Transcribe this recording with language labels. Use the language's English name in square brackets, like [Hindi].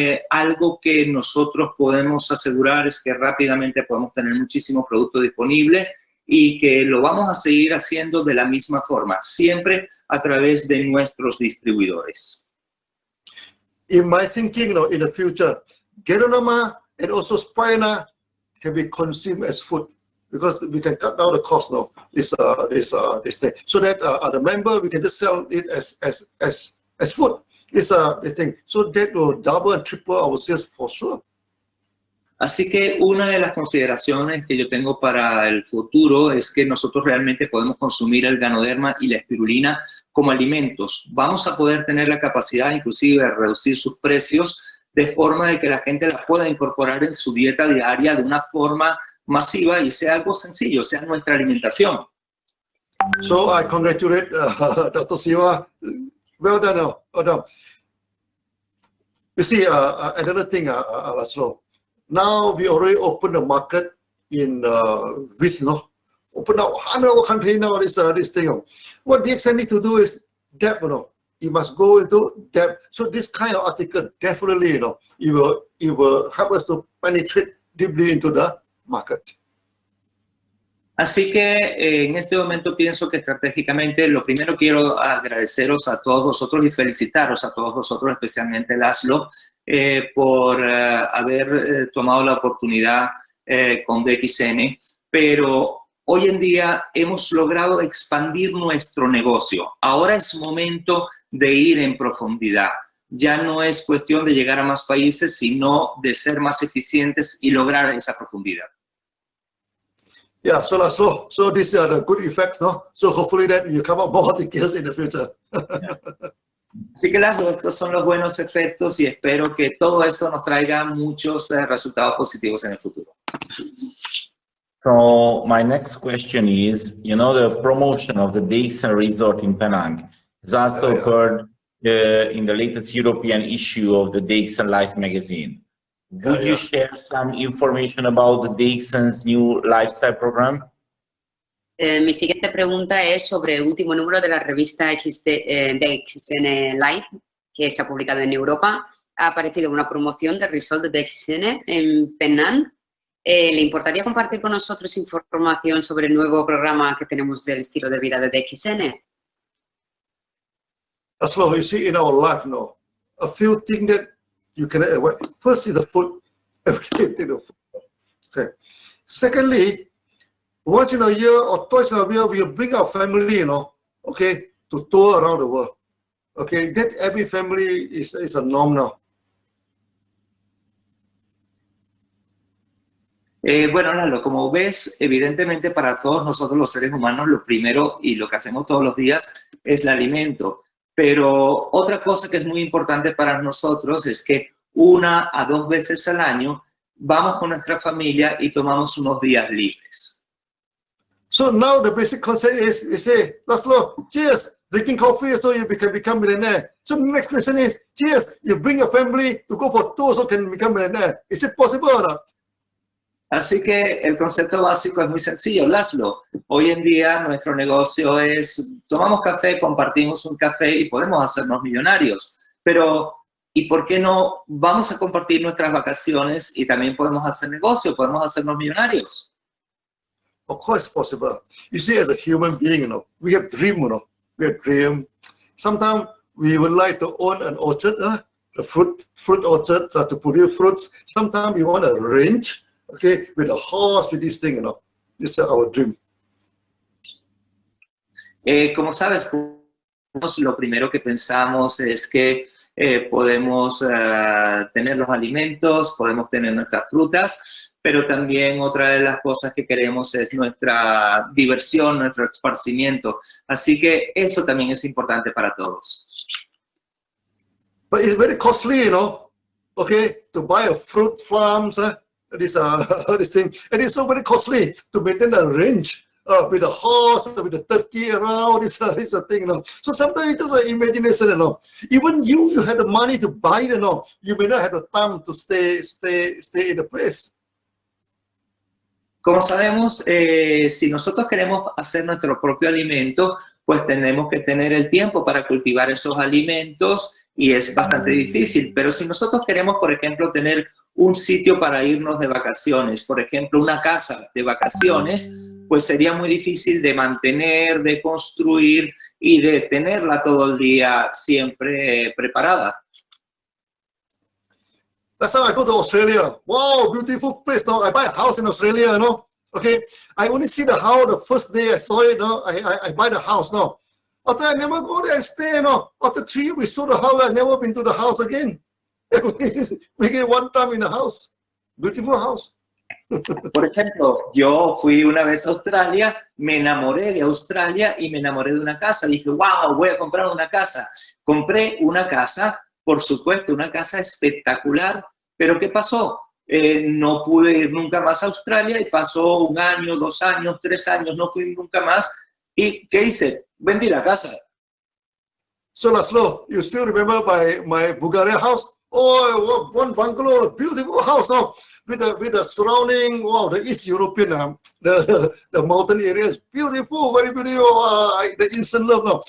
[Spanish] Algo que nosotros podemos asegurar es que rápidamente podemos tener muchísimos productos disponibles y que lo vamos a seguir haciendo de la misma forma, siempre a través de nuestros distribuidores. [English] In my thinking, you know, in the future, ganadoma and also spirina can be consumed as food because we can cut down the cost now. This thing, so that the member we can just sell it as food. This thing, so that will double and triple our sales for sure. [Spanish] Así que una de las consideraciones que yo tengo para el futuro es que nosotros realmente podemos consumir el ganoderma y la espirulina como alimentos. Vamos a poder tener la capacidad inclusive de reducir sus precios de forma de que la gente las pueda incorporar en su dieta diaria de una forma masiva y sea algo sencillo, sea nuestra alimentación. [English] So I congratulate Dr. Siwa. Well done. Well done. You see, another thing, Laszlo. Now we already opened the market in with, open up 100 countries now. This thing. What DXN need to do is depth, You must go into depth. So this kind of article definitely, it will help us to penetrate deeply into the market. [Spanish] Así que en este momento pienso que estratégicamente lo primero quiero agradeceros a todos vosotros y felicitaros a todos vosotros, especialmente Laszlo, por haber tomado la oportunidad con DXN, pero hoy en día hemos logrado expandir nuestro negocio. Ahora es momento de ir en profundidad. Ya no es cuestión de llegar a más países, sino de ser más eficientes y lograr esa profundidad. [English] Yeah, so Laszlo, so these are the good effects, no? So hopefully that you come up more details in the future. [Spanish] Así que Laszlo, estos son los buenos efectos y espero que todo esto nos traiga muchos resultados positivos en el futuro. [English] So my next question is, you know, the promotion of the DXN resort in Penang has also occurred in the latest European issue of the DXN Life magazine. Would you share some information about the DXN's new lifestyle program? [Spanish] Mi siguiente pregunta es sobre el último número de la revista DXN Life, que se ha publicado en Europa. Ha aparecido una promoción del resort de DXN en Penang. ¿Le importaría compartir con nosotros información sobre el nuevo programa que tenemos del estilo de vida de DXN? [English] As long as you see in our life, no, a few things that you can avoid. First is the food. Everything the food. Okay. Secondly, once in a year or twice in a year, we bring our family, you know, okay, to tour around the world. Okay, that every family is a norm now. [Spanish] Bueno, Laszlo, como ves, evidentemente para todos nosotros los seres humanos lo primero y lo que hacemos todos los días es el alimento. Pero otra cosa que es muy importante para nosotros es que 1 a 2 veces al año vamos con nuestra familia y tomamos unos días libres. [English] So now the basic concept is, you say, Laszlo, cheers, drinking coffee so you can become millionaire. So the next question is, cheers, you bring your family to go for tours so can become millionaire. Is it possible or not? [Spanish] Así que el concepto básico es muy sencillo, Laszlo. Hoy en día nuestro negocio es, tomamos café, compartimos un café y podemos hacernos millonarios. Pero, ¿y por qué no vamos a compartir nuestras vacaciones y también podemos hacer negocio, podemos hacernos millonarios? [English] Of course it's possible. You see, as a human being, you know, we have dream, you know, we have dream. Sometimes we would like to own an orchard, a fruit orchard to produce fruits. Sometimes we want a range. Okay, with a horse, with this thing, you know, this is our dream. [Spanish] Como sabes, lo primero que pensamos es que podemos tener los alimentos, podemos tener nuestras frutas, pero también otra de las cosas que queremos es nuestra diversión, nuestro esparcimiento. Así que eso también es importante para todos. [English] But it's very costly, you know, okay, to buy a fruit farms, this thing, and it's so very costly to maintain a range with a horse, with a turkey around. This thing, you know. So sometimes it's just an imagination, you know. Even you have the money to buy, you know, you may not have the time to stay in the place. [Spanish] Como sabemos, si nosotros queremos hacer nuestro propio alimento, pues tenemos que tener el tiempo para cultivar esos alimentos y es bastante difícil. Pero si nosotros queremos, por ejemplo, tener un sitio para irnos de vacaciones, por ejemplo, una casa de vacaciones, pues sería muy difícil de mantener, de construir y de tenerla todo el día siempre preparada. [English] Last time I go to Australia, wow, beautiful place. Now I buy a house in Australia, you know. Okay, I only see the house the first day I saw it. No, I buy the house now. After I never go there and stay. No, after 3 weeks, we saw the house. I never been to the house again. Make it one time in the house. Beautiful house. [Spanish] Por ejemplo, yo fui una vez a Australia, me enamoré de Australia y me enamoré de una casa. Dije, wow, voy a comprar una casa. Compré una casa, por supuesto, una casa espectacular. Pero ¿qué pasó? No pude ir nunca más a Australia y pasó 1 año, 2 años, 3 años, no fui nunca más. ¿Y qué hice? Vendí la casa. [English] So Laszlo, you still remember my Bulgaria house? Oh, one bungalow, a beautiful house now. With the surrounding, wow, the East European, the mountain area is beautiful, very beautiful. The instant love now.